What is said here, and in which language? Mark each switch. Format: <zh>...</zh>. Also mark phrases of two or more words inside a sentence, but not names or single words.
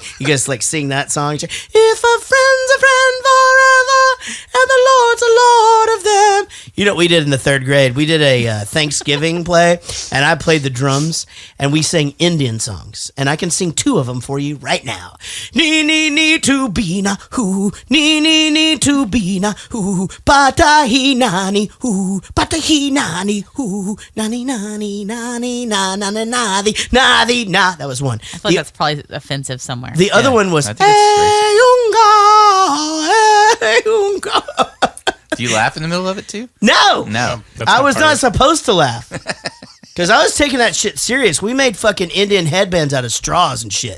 <en>You guys like sing that song? If a friend's a friend forever, and the Lord's a Lord of them. You know what we did in the 3rd grade? We did a Thanksgiving play, and I played the drums, and we sang Indian songs. And I can sing 2 of them for you right now. Nee, nee, nee, to be na, hoo. Nee, nee, nee, to be na, hoo. Patahi nani, hoo. Patahi nani, hoo. Nani, nani, nani, na, na, na, na, the, na. That was one. I feel like that's probably offensive somewhere. The other one was, I think it's hey, unga, hey, unga. Do you laugh in the middle of it too? No, No. That's I was part not of supposed to laugh because I was taking that shit serious. We made fucking Indian headbands out of straws and shit.</en>